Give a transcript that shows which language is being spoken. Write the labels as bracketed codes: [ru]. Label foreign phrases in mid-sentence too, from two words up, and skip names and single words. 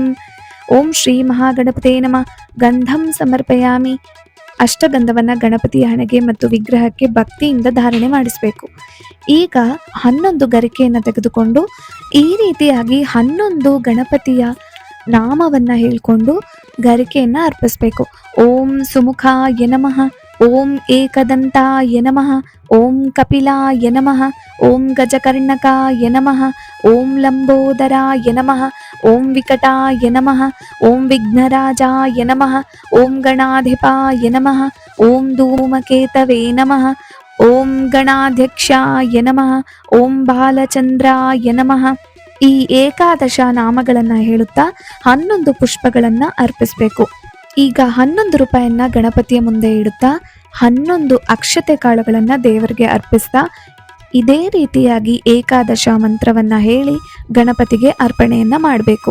[sa] ಓಂ ಶ್ರೀ ಮಹಾಗಣಪತೇ ನಮಃ. ಗಂಧಂ ಸಮರ್ಪಯಾಮಿ. [kn] ಅಷ್ಟಗಂಧವನ್ನ ಗಣಪತಿಯ ಹಣೆಗೆ ಮತ್ತು ವಿಗ್ರಹಕ್ಕೆ ಭಕ್ತಿಯಿಂದ ಧಾರಣೆ ಮಾಡಿಸಬೇಕು. ಈಗ 11 ಗರಿಕೆಯನ್ನು ತೆಗೆದುಕೊಂಡು ಈ ರೀತಿಯಾಗಿ 11 ಗಣಪತಿಯ ನಾಮವನ್ನ ಹೇಳ್ಕೊಂಡು ಗರಿಕೆಯನ್ನ ಅರ್ಪಿಸ್ಬೇಕು. [sa] ಓಂ ಸುಮುಖಾಯ ನಮಃ. ಓಂ ಏಕದಂತಾಯ ನಮಃ. ಓಂ ಕಪಿಲಾಯ ನಮಃ. ಓಂ ಗಜಕರ್ಣಕಾಯ ನಮಃ. ಓಂ ಲಂಬೋದರಾಯ ನಮಃ. ಓಂ ವಿಕಟಾಯ ನಮಃ. ಓಂ ವಿಘ್ನರಾಜಾಯ ನಮಃ. ಓಂ ಗಣಾಧಿಪಾಯ ನಮಃ. ಓಂ ಧೂಮಕೇತವೇ ನಮಃ. ಓಂ ಗಣಾಧ್ಯಕ್ಷಾಯ ನಮಃ. ಓಂ ಬಾಲಚಂದ್ರಾಯ ನಮಃ. [kn] ಈ ಏಕಾದಶ ನಾಮಗಳನ್ನ ಹೇಳುತ್ತಾ 11 ಪುಷ್ಪಗಳನ್ನ ಅರ್ಪಿಸಬೇಕು. ಈಗ 11 ರೂಪಾಯಿಯನ್ನ ಗಣಪತಿಯ ಮುಂದೆ ಇಡುತ್ತಾ 11 ಅಕ್ಷತೆ ಕಾಳುಗಳನ್ನ ದೇವರಿಗೆ ಅರ್ಪಿಸ್ತಾ ಇದೇ ರೀತಿಯಾಗಿ ಏಕಾದಶ ಮಂತ್ರವನ್ನ ಹೇಳಿ ಗಣಪತಿಗೆ ಅರ್ಪಣೆಯನ್ನ ಮಾಡಬೇಕು.